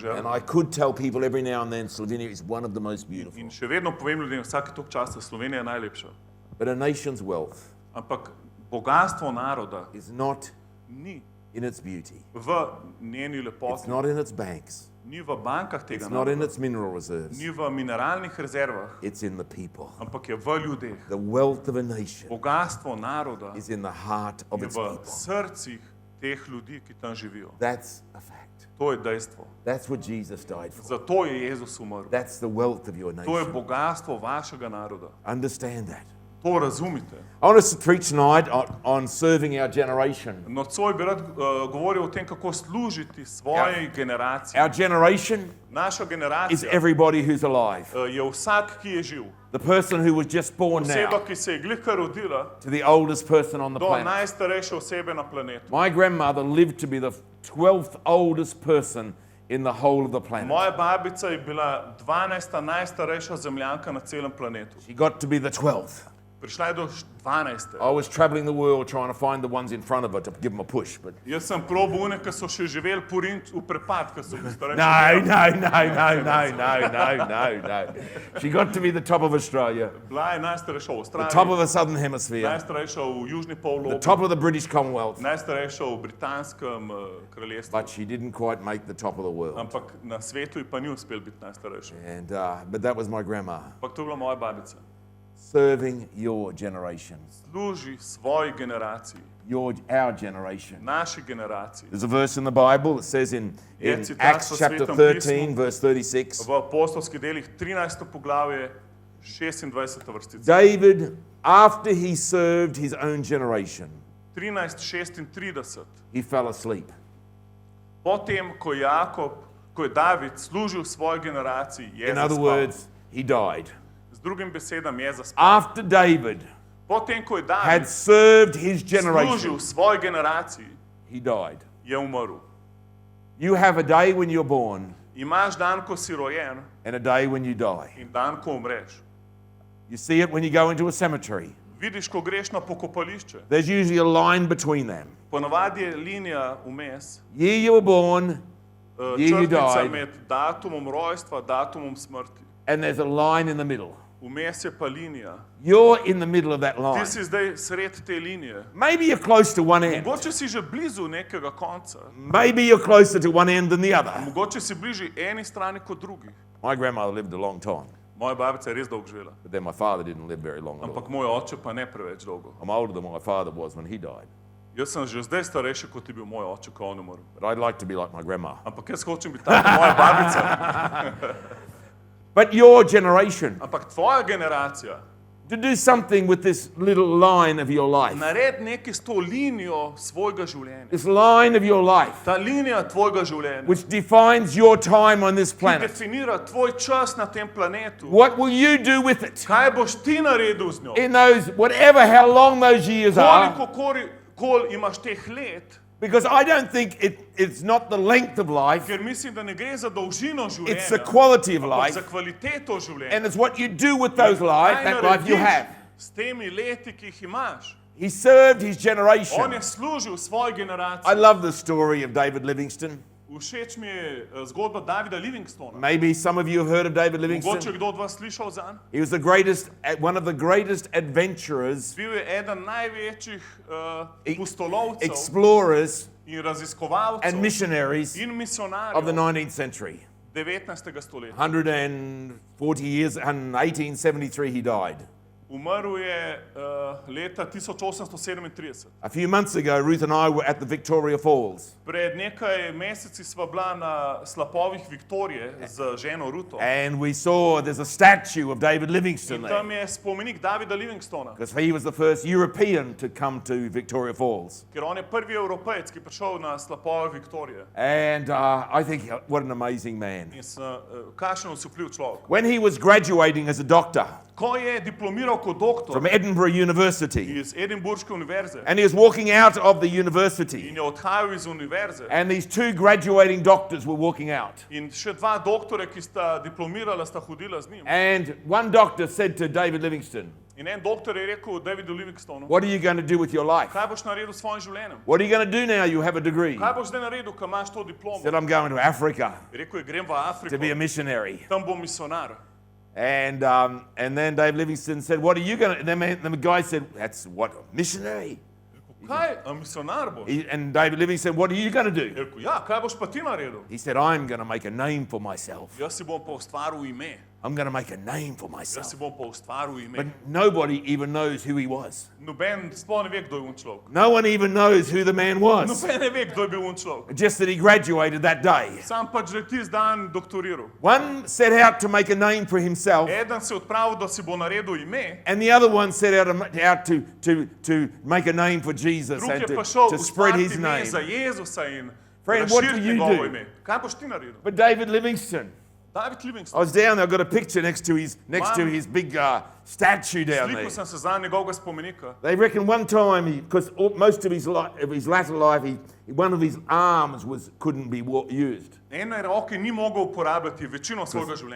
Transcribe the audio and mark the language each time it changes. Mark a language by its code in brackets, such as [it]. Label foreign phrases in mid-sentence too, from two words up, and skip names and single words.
[sl] državo [en] I could tell people every now and then Slovenia is one of the most beautiful. [sl] in še vedno povem ljudem, vsake toliko časa, Slovenija je najlepša. [en] But a nation's wealth [sl] Ampak bogatstvo naroda [en] is not [sl] ni [en] in its beauty. [sl] v njeni [en] It's [sl] lepoti, [en] not in its banks. [sl] ni v bankah tega [en] It's not in [sl] naroda, [en] its mineral reserves. [sl] ni v mineralnih rezervah, [en] It's in the people. [sl] ampak je v ljudeh. [en] The wealth of a nation [sl] Bogatstvo naroda [en] is in the heart of [sl] je [en] its [sl] v [en] people. [sl] srcih teh ljudi, ki tam živijo. [en] That's a fact. [sl] To je dejstvo. [en] That's what Jesus died for. [sl] Zato je Jezus umrl. [en] That's the wealth of your [sl] To je [en] nation. [sl] bogatstvo vašega naroda. [en] Understand that. [sl] To razumite. [en] I want us to preach tonight on serving our generation. [sl] Nocoj bi rad govoril o tem, kako služiti svoji generaciji. [en] Our generation [sl] Naša [en] is [sl] generacija [en] everybody who's alive. [sl] je vsak, ki je živ. [en] The person who was just born [sl] Oseba, [en] now [sl] ki se je glihkar rodila, [en] to the oldest person on the [sl] do [en] planet. [sl] najstarejše osebe na planetu. My grandmother lived to be the 12th oldest person in the whole of the planet. Moja babica je bila 12. najstarejša zemljanka na celem planetu. [en] She got to be the 12th. [sl] Prišla je do 12. [en] I was traveling the world trying to find the ones in front of her to give them a push, but [sl] Jaz sem probal one, ki so še živeli v prepad, ki so bili starejši. [en] No. She got to be the top of Australia, [sl] Bila je najstarejša v [en] the [sl] Avstraliji, [en] top of the Southern Hemisphere, [sl] najstarejša v Južni [en] the [sl] polobli, [en] top of the British Commonwealth, [sl] najstarejša v Britanskem kraljestvu. [en] but she didn't quite make the top of the world. [sl] Ampak na svetu ji pa ni uspel biti najstarejša. [en] And but that was my grandma. [sl] Ampak to je bila moja babica. [en] Serving your generations, [sl] Služi svoji generaciji, [en] our generation. [sl] naši generaciji. [en] There's a verse in the Bible that says in [sl] citat [en] Acts [sl] v [en] chapter [sl] Svetem 13, pismu. [en] verse 36, [sl] V apostolskih delih 13. poglavje, 26. vrstica. [en] David, after he served his own generation, 13:36. he fell asleep. [sl] Potem, ko je David služil svoji generaciji, je [en] In other [sl] zaspal. [en] words, he died. [sl] Z drugim besedam je zaspal. [en] After David [sl] Potem, ko je [en] had [sl] David [en] served his generation, [sl] služil svoji generaciji, [en] he died. [sl] je umrl. [en] You have a day when you're born [sl] Imaš dan, ko si rojen [en] and a day when you die. [sl] in dan, ko umreš. [en] You see it when you go into a cemetery. [sl] Vidiš, ko greš na pokopališče. [en] There's usually a line between them. [sl] Ponavadi je linija vmes, [en] Year you were born, year you [sl] črtica [en] died, [sl] med datumom rojstva, datumom smrti. [en] and there's a line in the middle. [sl] Vmes je pa linija. [en] You're in the middle of that [sl] Ti [en] line. [sl] si zdaj sred te linije. [en] Maybe you're close to one end. [sl] Mogoče si že blizu nekega konca. [en] Maybe you're closer to one end than the other. [sl] Mogoče si bližje eni strani kot drugi. [en] My grandmother lived a long time, [sl] Moja babica je res dolgo živela, [en] but then my father didn't live very long at all. [sl] ampak moj oče pa ne preveč dolgo. [en] I'm older than my father was when he died, [sl] Jaz sem že zdaj starejši, kot je bil moj oče, ko on umrl. [en] but I'd like to be like my grandma. [sl] Ampak jaz hočem biti tako kot moja babica. [en] But your generation, [sl] Ampak tvoja generacija, [en] to do something with this little line of your life, [sl] nared nekaj s to linijo svojega življenja. [en] this line of your life, [sl] Ta linija tvojega življenja, [en] which defines your time on this [sl] ki [en] planet. [sl] definira tvoj čas na tem planetu. [en] What will you do with it? [sl] Kaj boš ti naredil z njo? [en] In those, whatever, how long those years are, [sl] Koliko kol imaš teh let? [en] because I don't think it's not the length of life, [sl] Ker mislim, da ne gre za dolžino [en] it's the [sl] življenja, [en] quality of [sl] ampak [en] life, [sl] za kvaliteto življenja. [en] and it's what you do with those life, [sl] Kaj [en] that life you [sl] narediš [en] have. [sl] s temi leti, ki jih imaš? [en] He served his [sl] On [en] generation. [sl] je služil svoji [en] I [sl] generaciji. [en] love the story of David Livingstone. [sl] Všeč mi je zgodba Davida Livingstona. [en] Maybe some of you have heard of David Mogoče Livingstone. [sl] kdo od vas slišal zanj? [en] He was one of the greatest adventurers, [sl] Bil je eden največjih [en] E- [sl] pustolovcev [en] explorers, [sl] in [en] and [sl] raziskovalcev [en] missionaries [sl] in [en] of the [sl] misionarjev [en] 19th century. [sl] 19. stoletja. [en] 140 years, in 1873 he died. [sl] Umrl je leta 1837. [en] A few months ago, Ruth and I were at the Victoria Falls, [sl] Pred nekaj meseci sva bila na slapovih Viktorije z ženo Ruto. [en] and we saw there's a statue of David Livingstone [sl] In tam [en] there, [sl] je spomenik Davida Livingstona, [en] because he was the first European to come to Victoria Falls. [sl] ker on je prvi Evropejec, ki je prišel na slapove Viktorije. [en] And I think, what an amazing man. [sl] In kakšen osupljiv človek. [en] When he was graduating as a doctor [sl] Ko je diplomiral kot doktor [en] from Edinburgh University, [sl] iz Edinburške univerze [en] and he was walking out of the university, [sl] in je odhajal iz univerze, [en] and these two graduating doctors were walking out. [sl] in še dva doktore, ki sta diplomirala, sta hodila z njim. [en] And one doctor said to David Livingstone, [sl] In en doktor je rekel Davidu Livingstonu, [en] "What are you going to do with your life? [sl] kaj boš naredil s svojim življenjem? [en] What are you going to do now you have a degree?" [sl] Kaj boš zdaj naredil, ko imaš to [en] He [sl] diplomo? [en] said, "I'm going to Africa [sl] Rekel je, grem v [en] to be a [sl] Afriko, [en] missionary." [sl] tam bom misionar. [en] And then David Livingstone said, "What are you going to?" And then the guy said, "That's what, a missionary?" [sl] Kaj, a misionar boš? [en] And David Livingstone said, "What are you going to do?" [sl] Rekel, ja, kaj boš pa ti naredil? [en] He said, "I'm going to make a name for myself. [sl] Jaz si bom pa ustvaril ime. [en] I'm going to make a name for [sl] Jaz [en] myself." [sl] si bom pa ustvaril ime. [en] But nobody even knows who he was. [sl] Noben sploh ne ve, kdo je un človek. [en] No one even knows who the man was. [sl] Noben ne ve, kdo je bil un človek. [en] Just that he graduated that day. [sl] Sam pač že tisti dan doktoriral. [en] One set out to make a name for himself, [sl] Eden se je odpravil, da si bo naredil ime, [en] and the other one set out to make a name for Jesus [sl] drug [en] and [sl] je pa šel [en] to spread [sl] ustvariti [en] his [sl] ime [en] name. [sl] za Jezusa in [en] Friend, what do [sl] razširiti [en] you [sl] njegovo [en] do? [sl] ime. Kaj boš ti naredil? [en] But David Livingstone, [sl] David [en] I [sl] Livingstone. [en] was down there, I've got a picture next to his big statue down there. [sl] Slikal sem se za njegovega spomenika. [en] They reckon one time, because most of his latter life, one of his arms couldn't be used. [sl] Ene roke ni mogel uporabljati večino svojega življenja.